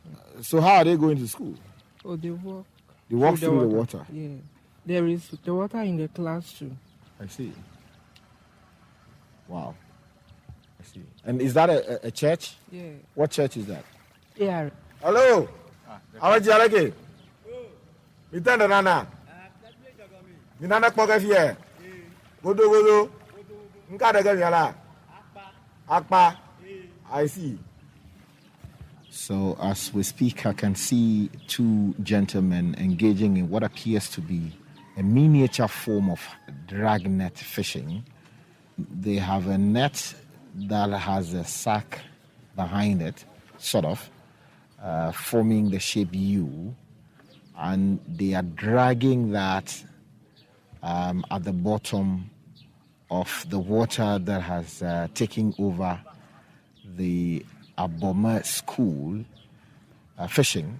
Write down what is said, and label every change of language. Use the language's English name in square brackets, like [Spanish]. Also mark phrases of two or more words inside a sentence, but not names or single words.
[English] So how are they going to school? Oh, they walk. They walk through the water. Yeah. There is the water in the class too. I see. Wow. I see. And is that a church? Yeah. What church is that? Yeah. Hello. How are you? Okay. Mitanda nana. Minana kpoka fie. Godo. Nkada gamiala. Akpa. I see. So as we speak, I can see two gentlemen engaging in what appears to be a miniature form of dragnet fishing. They have a net that has a sack behind it, sort of, forming the shape U, and they are dragging that at the bottom of the water that has taken over the Aboma school fishing.